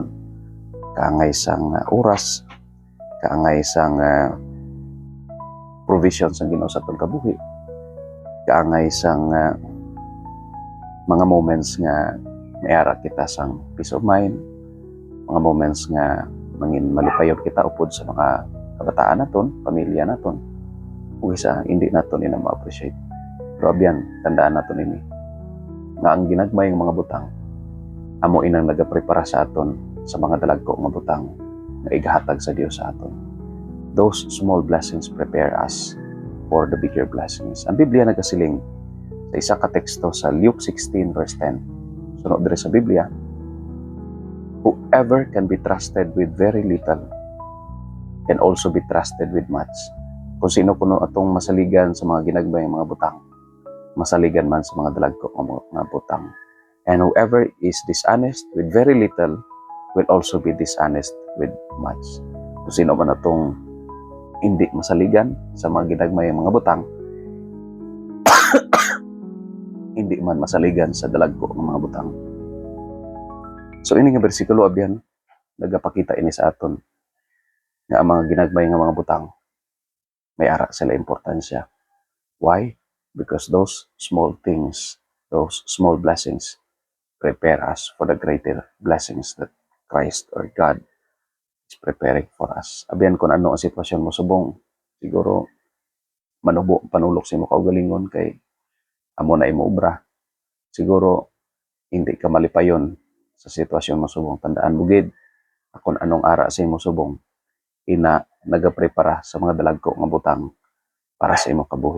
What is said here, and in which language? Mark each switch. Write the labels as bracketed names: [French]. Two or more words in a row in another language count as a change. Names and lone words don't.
[Hiligaynon] Kaangay sang oras, kaangay sang provision sa Ginoo sa aton kabuhi, kaangay sang mga moments nga mayara kita sang [English] peace of mind, [Hiligaynon] mga moments nga mangin malipayon kita upod sa mga kabataan naton, pamilya naton. Ug isa hindi naton ina ma-appreciate. Pero abyan, tandaan naton ini nga ang ginagmay ng mga butang amo inang nagaprepara sa aton sa mga dalagko nga butang nga igahatag sa Dios sa aton. [English] Those small blessings prepare us for the bigger blessings. [Hiligaynon] Ang Biblia nagasiling sa isa ka teksto sa Luke 16 verse 10. Sunod dire sa Biblia, [English] "Whoever can be trusted with very little can also be trusted with much." [Hiligaynon] Kung sino kuno atong masaligan sa mga ginagmay mga butang, masaligan man sa mga dalagko nga butang. [English] And whoever is dishonest with very little will also be dishonest with much. [Hiligaynon] Kung sino man atong hindi masaligan sa mga ginagmay mga butang, hindi man masaligan sa dalagko ng mga butang. So ini nga bersikulo abyan nagapakita ini sa aton nga ang mga ginagmay nga mga butang may ara sila importansya. [English] Why? Because those small things, those small blessings prepare us for the greater blessings that Christ or God is preparing for us. [Hiligaynon] Abyan kung ano ang sitwasyon mo subong, siguro manubo panulok sa imo kaugalingon kay amo na imo obra. Siguro hindi ka malipayon sa sitwasyon mo subong. Tandaan mo gid kung anong ara sa imo subong, ina nagaprepara sa mga dalagko nga butang para sa imo kabuhi.